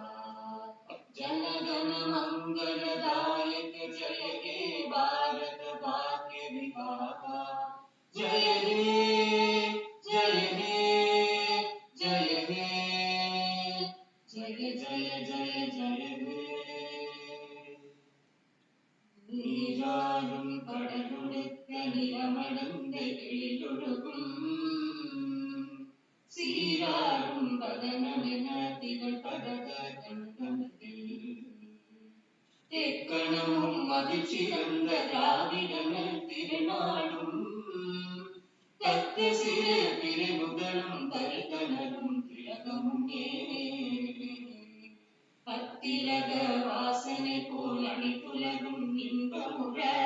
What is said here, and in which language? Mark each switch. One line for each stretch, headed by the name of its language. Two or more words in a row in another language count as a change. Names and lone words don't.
Bangla: জন গণ মঙ্গলদায়ক জয় হে ভারত ভাগ্য বিধাতা। জয় হে জয় হে জয় হে জয় জয় জয় জয় হে।
Tamil: நீராடும் கடலுடுத்த நிலமடந்த எழிலொழுகும் சீராடும் பதனமென திகழ் பரத கண்டனத்தில் எக்கணமும் மகிழ்ச்சிறந்த திராவிடங்கள் திருநாடும் தக்க சிறு பிரிவுகளும் தரித்தனரும் திலகமும் அத்திலக வாசனை போல் அனைத்துலகும் இன்பமுற